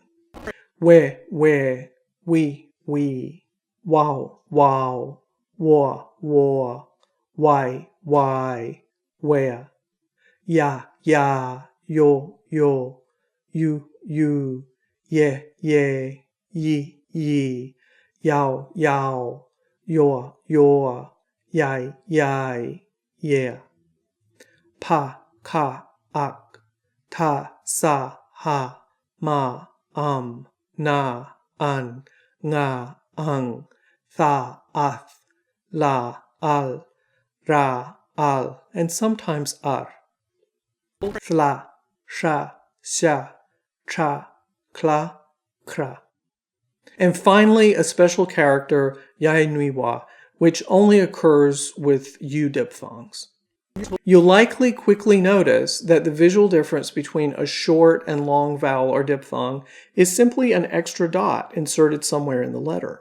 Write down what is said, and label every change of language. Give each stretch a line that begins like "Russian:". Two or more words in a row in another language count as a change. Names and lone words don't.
English: We, we, wow, wo, why, where, ya, yo, you, ye, yi, yao, your, yai, yeah. Pa, ka, ak, ta, sa, ha, ma, na, an, nga, ang, tha, ath, la, al, ra, al, and sometimes ar. Thla, sha, sha, cha, kla, kra. And finally, a special character, yaenuiwa, which only occurs with U diphthongs. You'll likely quickly notice that the visual difference between a short and long vowel or diphthong is simply an extra dot inserted somewhere in the letter.